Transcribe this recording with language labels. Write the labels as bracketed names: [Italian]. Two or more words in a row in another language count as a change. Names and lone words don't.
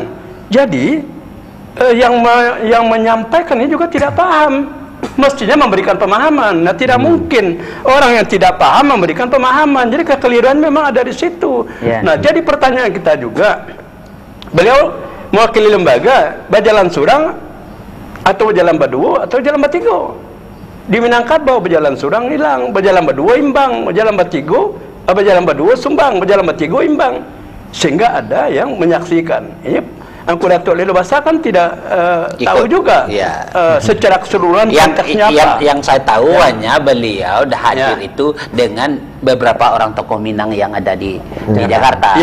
[Indonesian] Jadi yang menyampaikan ini juga tidak paham. Mestinya memberikan pemahaman. Nah, tidak mungkin orang yang tidak paham memberikan pemahaman. Jadi kekeliruan memang ada di situ. [English] Yeah. [Indonesian] Nah, jadi pertanyaan kita juga, beliau mewakili lembaga Bajalan Surang atau Bajalan Baduo atau Bajalan Batigo. [Minangkabau] Di Minangkabau Bajalan Surang hilang, Bajalan Baduo imbang, Bajalan Batigo, Bajalan Baduo sumbang, Bajalan Batigo imbang. [Indonesian] Sehingga ada yang menyaksikan. Ini Angku Datuk Lelobasa kan tidak tahu juga ya. Secara keseluruhan konteksnya apa. Yang saya tahu hanya beliau hadir itu dengan beberapa orang tokoh Minang yang ada di Jakarta.